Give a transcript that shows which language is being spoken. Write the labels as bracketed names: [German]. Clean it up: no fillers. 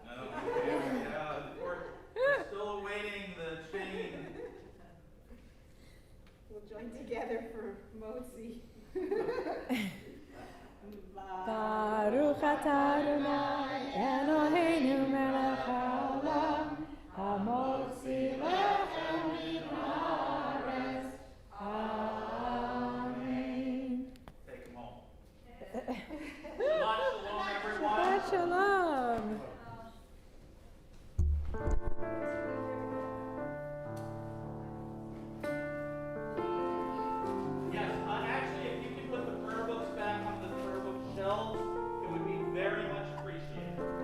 [English] No, yeah, we're still awaiting the chain. We'll join together for Motzi. [Hebrew] ברוך אתה אדוני אלוהינו מלך העולם, המוציא לחם מן הארץ. אמן. [English] Take them all. Shabbat shalom, everyone. Shabbat shalom. Yes, actually, if you could put the prayer books back on the prayer book shelves, it would be very much appreciated.